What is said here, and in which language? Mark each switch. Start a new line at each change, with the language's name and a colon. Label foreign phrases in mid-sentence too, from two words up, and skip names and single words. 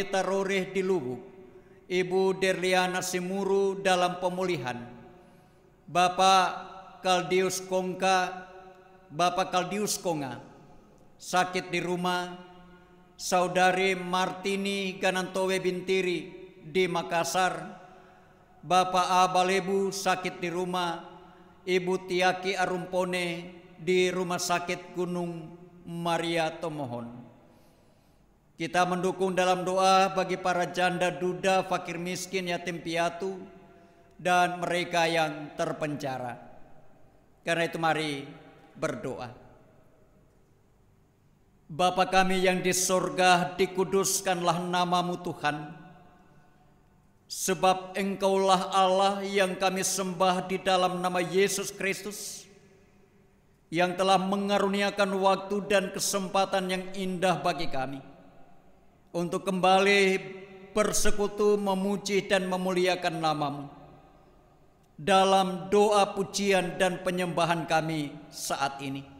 Indonesian: Taroreh di Lubuk, Ibu Derliana Simuru dalam pemulihan, Bapak Kaldius Kongka, Bapak Kaldius Konga sakit di rumah, Saudari Martini Ganantowe Bintiri di Makassar, Bapak Abalebu sakit di rumah, Ibu Tiaki Arumpone di Rumah Sakit Gunung Maria Tomohon. Kita mendukung dalam doa bagi para janda duda, fakir miskin, yatim piatu, dan mereka yang terpenjara. Karena itu mari berdoa. Bapa kami yang di sorga, dikuduskanlah namamu Tuhan, sebab Engkaulah Allah yang kami sembah di dalam nama Yesus Kristus, yang telah mengaruniakan waktu dan kesempatan yang indah bagi kami untuk kembali bersekutu memuji dan memuliakan namamu dalam doa pujian dan penyembahan kami saat ini.